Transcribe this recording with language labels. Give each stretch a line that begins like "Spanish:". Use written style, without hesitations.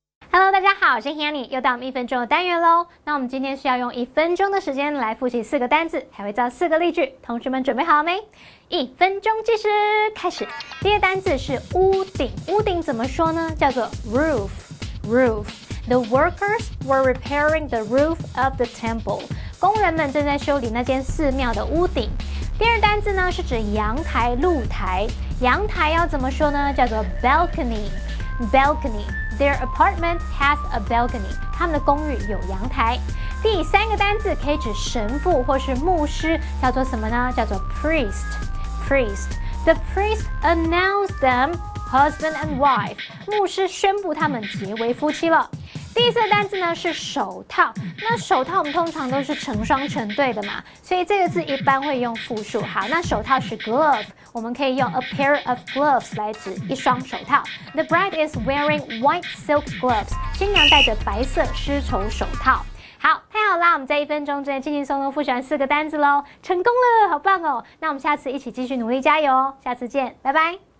English: Hello，
Chinese: 大家好，我是 Hanny， 又到我们1分钟的单元喽。那我们今天是要用1分钟的时间来复习4个单字，还会造4个例句。同学们准备好了没？1分钟计时开始。第一个单字是屋顶，屋顶怎么说呢？叫做
English: roof。The workers were repairing the roof of the temple。
Chinese: 工人们正在修理那间寺庙的屋顶。第二单字呢是指阳台、露台。阳台要怎么说呢？叫做
English: balcony。Their apartment has a balcony.
Chinese: 他们的公寓有阳台。第3个单字可以指神父或是牧师，叫做什么呢？叫做
English: priest。The priest announced them husband and wife.
Chinese: 牧师宣布他们结为夫妻了。第4个单字呢是手套，那手套我们通常都是成双成对的嘛，所以这个字一般会用复数。好，那手套是 glove， 我们可以用
English: a pair of gloves
Chinese: 来指一双手套。
English: The bride is wearing white silk gloves，
Chinese: 新娘戴着白色丝绸手套。好，太好啦！我们在1分钟之内轻轻松松复习完4个单字喽，成功了，好棒哦！那我们下次一起继续努力加油哦，下次见，拜拜。